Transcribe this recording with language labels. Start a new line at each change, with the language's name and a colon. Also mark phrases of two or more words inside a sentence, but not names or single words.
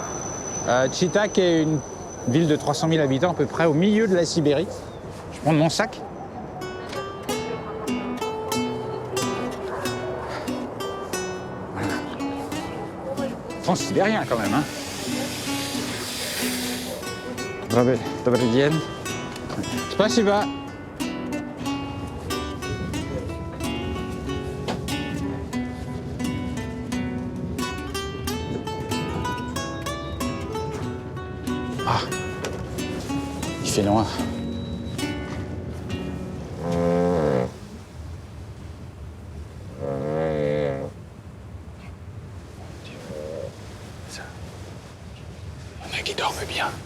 French: Chita, qui est une ville de 300 000 habitants, à peu près au milieu de la Sibérie. Je prends mon sac. Voilà. Transsibérien, quand même, hein.
Russian: Добрый день. Спасибо.
French: Ah, il fait loin. Il y en a qui dorment bien.